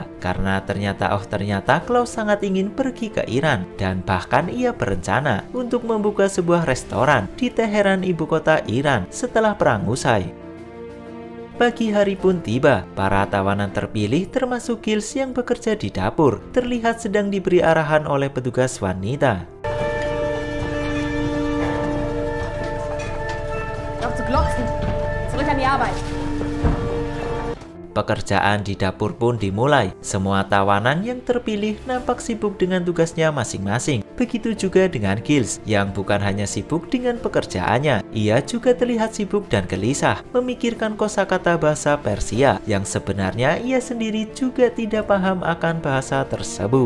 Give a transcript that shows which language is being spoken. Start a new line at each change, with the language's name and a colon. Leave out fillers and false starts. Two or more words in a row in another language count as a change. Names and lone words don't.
Indonesian: Karena ternyata Klaus sangat ingin pergi ke Iran, dan bahkan ia berencana untuk membuka sebuah restoran di Teheran, ibu kota Iran, setelah perang usai. Pagi hari pun tiba, para tawanan terpilih termasuk Gilles yang bekerja di dapur terlihat sedang diberi arahan oleh petugas wanita.
German: Noch zu glotzen. Zurück an die Arbeit.
Indonesian: Pekerjaan di dapur pun dimulai. Semua tawanan yang terpilih nampak sibuk dengan tugasnya masing-masing. Begitu juga dengan Gilles, yang bukan hanya sibuk dengan pekerjaannya, ia juga terlihat sibuk dan gelisah memikirkan kosakata bahasa Persia yang sebenarnya ia sendiri juga tidak paham akan bahasa tersebut.